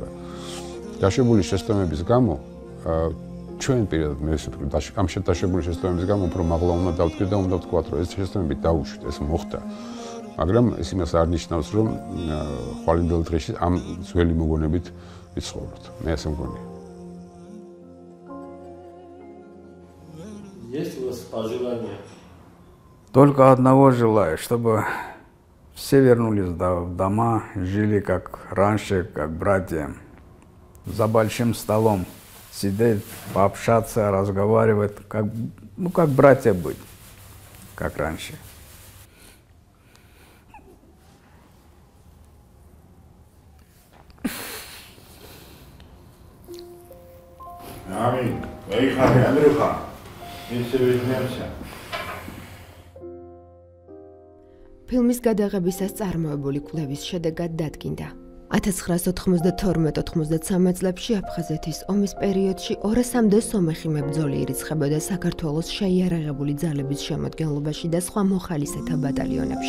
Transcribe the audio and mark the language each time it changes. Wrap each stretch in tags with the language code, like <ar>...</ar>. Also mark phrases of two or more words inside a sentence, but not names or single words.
<ka>დაშებული შეცდომების გამო ჩვენ პირადად მე ვისაუბრე ამ დაშებული შეცდომების გამო უფრო მაღლა უნდა დავთქვი და უნდა ვთქვა, რომ ეს შეცდომები დაუშვით, ეს მოხდა. მაგრამ ეს იმას არ ნიშნავს, რომ ხვალინდელ დღეში ამ ძველი მოგონებით ვიცხოვროთ. მე ასე მგონია.</ka> <ru>Есть у вас пожелания? Только одного желаю, чтобы все вернулись в дома, жили как раньше, как братья, за большим столом сидеть, пообщаться, разговаривать, как братья быть, как раньше. Аминь. Эй, хами, Андрюха, мы все вернемся.</ru> <ka>ფილმის გადაღებისას წარმოებული კვლევის შედეგად დადგინდა. 1992-93 წლებში აფხაზეთის ომის პერიოდში 200-მდე სომეხი მებრძოლი ირიცხებოდა საქართველოს შეიარაღებული ძალების შემადგენლობაში და სხვა მოხალისეთა ბატალიონებში.</ka>